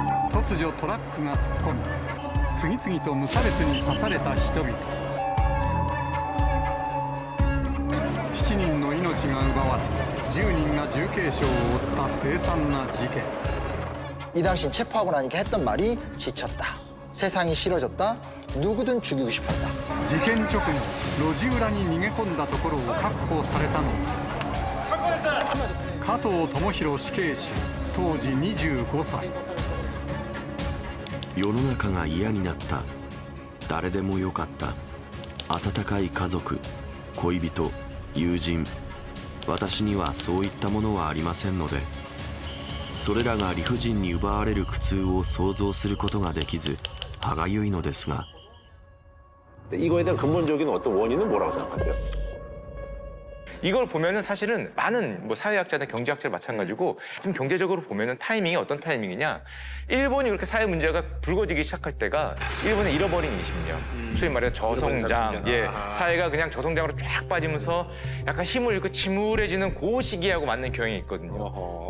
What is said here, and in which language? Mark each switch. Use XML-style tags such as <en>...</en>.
<ja>突如トラックが突っ込み次々と無差別に刺された人々7人の命が奪われ10人が重軽傷を負った凄惨な事件</ja> <ko>이 당시 체포하고 나니까 했던 말이 지쳤다. 세상이 싫어졌다. 누구든 죽이고 싶었다.</ko> <ja>事件直後路地裏に逃げ込んだところを確保されたのが加藤智大死刑囚当時25歳世の中が嫌になった。誰でもよかった。温かい家族、恋人、友人。私にはそういったものはありませんので、それらが理不尽に奪われる苦痛を想像することができず歯がゆいのですが。</ja> <ko>이거에 대한 근본적인 어떤 원인은 뭐라고 생각하세요? 이걸 보면은 사실은 많은 뭐 사회학자나 경제학자들 마찬가지고 지금 경제적으로 보면은 타이밍이 어떤 타이밍이냐, 일본이 그렇게 사회 문제가 불거지기 시작할 때가 일본의 잃어버린 20년, 소위 말해서 저성장, 예, 사회가 그냥 저성장으로 쫙 빠지면서 약간 힘을 잃고 침울해지는 그 시기하고 맞는 경향이 있거든요.</ko>